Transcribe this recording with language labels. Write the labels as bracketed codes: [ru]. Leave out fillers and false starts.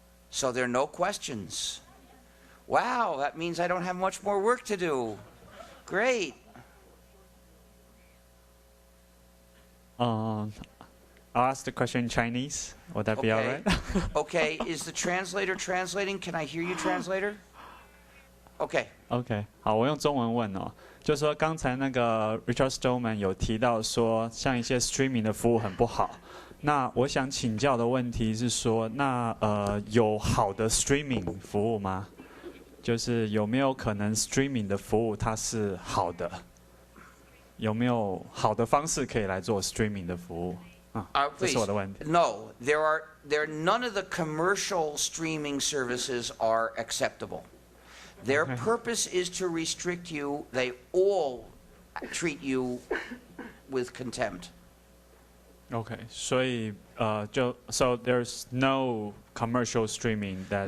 [en] So there are no questions. Wow, that means I don't have much more work to do. Great. I'll ask the question in Chinese. Would that be all right? Okay, is the translator translating? Can I hear you, translator? Okay. [zh] OK， 好，我用中文问哦，就说刚才那个 Richard Stallman 有提到说，像一些 streaming 的服务很不好。那我想请教的问题是说，那有好的 streaming 服务吗？就是有没有可能 streaming 的服务它是好的？有没有好的方式可以来做 streaming 的服务？这是我的问题。 [en] No, none of the commercial streaming services are acceptable. Their purpose is to restrict you. They all treat you with contempt. OK， [zh] 所以 [en] so there's no commercial streaming that's